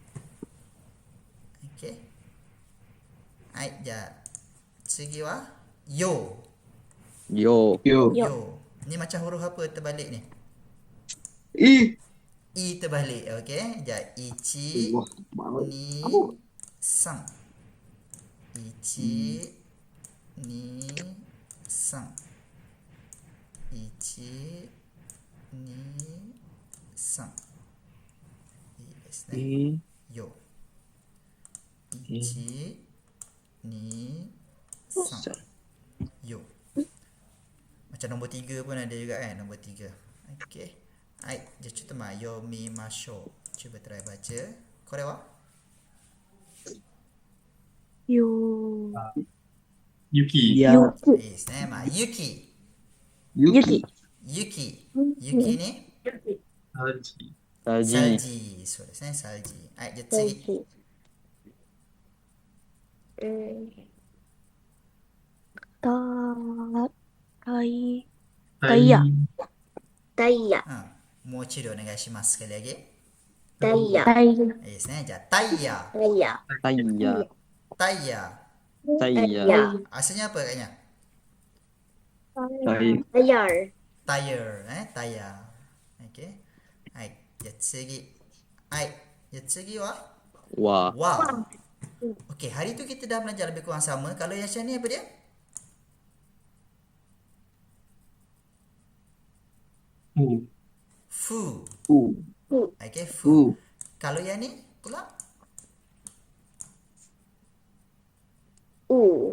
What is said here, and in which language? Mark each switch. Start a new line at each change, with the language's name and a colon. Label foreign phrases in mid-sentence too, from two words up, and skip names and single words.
Japanese: Okay. Hai, ja. Segi wa yo. Yo. Yo.
Malay: Ni macam huruf apa terbalik ni? I terbalik.
Japanese: Okay. Ja, ichi ni sang. Ichi ni sang. Ichi ni sang. I ですね。よ。1 2 3 よ.
Malay: Macam nombor 3 pun ada juga kan, nombor 3. Okey.
Japanese: Hai, just cuba yomimasho.
Malay: Cuba try baca.
Japanese: Korewa? Yo. Yuki.
Malay: Yes, Yuki. Yuki ni Haji. salji.
English: So, that's nice, salji. Hai, just 次.
Japanese: Taya. Mochido onegaishimasu.
Malay: Sekali lagi.
Japanese: Taya, Yes, ja, taya. Taya,
Malay: Asalnya apa katnya? Tayar,
English: Tire, taya. Okay. Hai,
Japanese: じゃあ次。はい。じゃあ次は Wa. wa.
Malay: Okey, hari tu kita dah belajar lebih kurang sama. Kalau yang macam ni apa dia?
Japanese: Fu. Fu. Fu. Okey, fu. Fu.
Malay: Kalau yang ni pula?
Japanese: U.